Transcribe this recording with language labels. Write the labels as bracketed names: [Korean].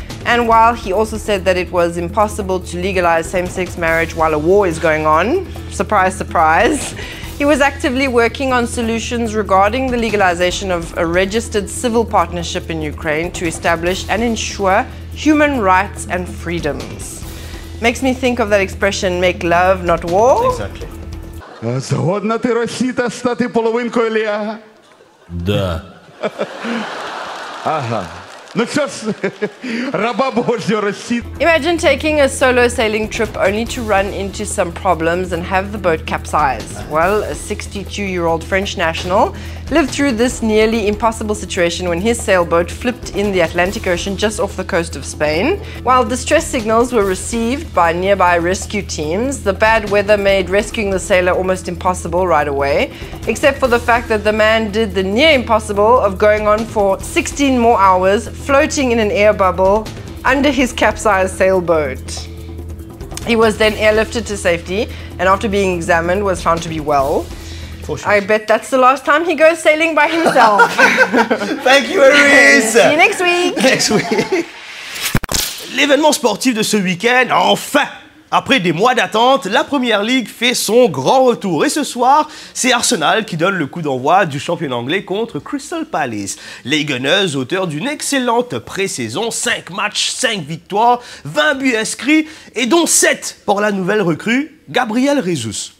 [English] And while he also said that it was impossible to legalize same-sex marriage while a war is going on, surprise, surprise, He was actively working on solutions regarding the legalization of a registered civil partnership in Ukraine to establish and ensure human rights and freedoms. Makes me think of that expression, make love, not war. Exactly. [Ukrainian] Згодна ти, Росіта, стати половинкою Лега? Да. Ага. Ну що ж, раба Божья Росіта. [English] Imagine taking a solo sailing trip only to run into some problems and have the boat capsize. Well, a 62-year-old French national lived through this nearly impossible situation when his sailboat flipped in the Atlantic Ocean just off the coast of Spain. While distress signals were received by nearby rescue teams, the bad weather made rescuing the sailor almost impossible right away, except for the fact that the man did the near impossible of going on for 16 more hours, floating in an air bubble under his capsized sailboat. He was then airlifted to safety and after being examined was found to be well. I bet that's the last time he goes sailing by himself. Thank you, Aris. See you next week. Next week. [French] L'événement sportif de ce week-end, enfin! Après des mois d'attente, la Première Ligue fait son grand retour. Et ce soir, c'est Arsenal qui donne le coup d'envoi du championnat anglais contre Crystal Palace. Les Gunners, auteurs d'une excellente pré-saison, 5 matchs, 5 victoires, 20 buts inscrits, et dont 7 pour la nouvelle recrue, Gabriel Jesus.